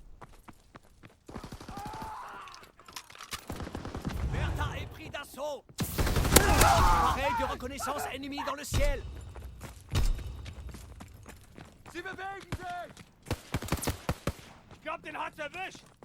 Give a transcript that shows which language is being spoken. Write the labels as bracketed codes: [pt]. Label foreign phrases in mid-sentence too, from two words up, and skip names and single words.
[fr] Bertha est pris d'assaut. Appareil de reconnaissance ennemi dans le ciel. [de] Sie bewegen sich! Ich glaub, den hat's erwischt!